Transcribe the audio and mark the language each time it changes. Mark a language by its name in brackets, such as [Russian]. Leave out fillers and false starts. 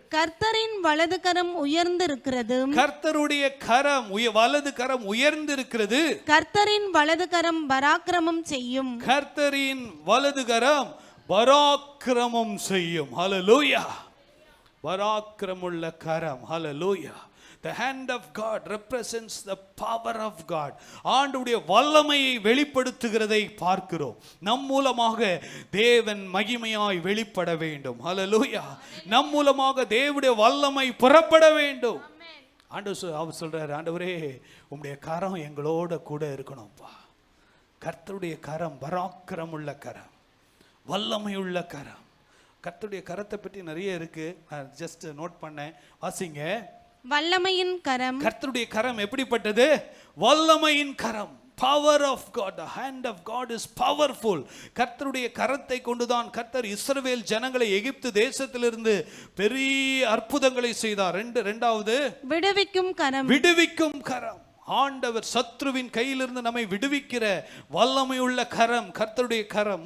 [Tamil] கர்த்தரின் வலது கரம் உயர்ந்திருக்கிறது. கர்த்தருடைய கரம், வலது கரம் உயர்ந்திருக்கிறது. கர்த்தரின் வலது கரம் பராக்கிரமம் செய்யும். கர்த்தரின் வலது கரம் பராக்கிரமம் செய்யும். ஹல்லேலூயா. பராக்கிரமுள்ள கரம். ஹல்லேலூயா. [English] The hand of God represents the power of God. [Tamil] ஆண்டவருடைய வல்லமையை வெளிப்படுத்துகிறதை பார்க்கிறோம். நம் மூலமாக தேவன் மகிமையாய் வெளிப்பட வேண்டும். ஹல்லேலூயா. நம் மூலமாக தேவனுடைய வல்லமை புறப்பட வேண்டும். அவர் சொல்றாரு, ஆண்டவரே உம்முடைய கரம் எங்களோட கூட இருக்கணும்ப்பா. கர்த்தருடைய கரம் பராக்கிரமுள்ள கரம், வல்லமையுள்ள கரம். கர்த்தருடைய கரத்தை பற்றி நிறைய இருக்கு, நான் ஜஸ்ட் நோட் பண்ணேன். வாசிங்க. வல்லமையின் கரம். கர்த்தருடைய கரம் எப்படிப்பட்டது? வல்லமையின் கரம். [English] Power of God, the hand of God is powerful. [Tamil] கர்த்தருடைய கரத்தை கொண்டுதான் கர்த்தர் இஸ்ரவேல் ஜனங்களை எகிப்து தேசத்திலிருந்து பெரிய அற்புதங்களை செய்தார். இரண்டாவது விடுவிக்கும் கரம். விடுவிக்கும் கரம். ஆண்டவர் சத்ருவின் கையிலிருந்து நம்மை விடுவிக்கிற வல்லமையுள்ள கரம் கர்த்தருடைய கரம்.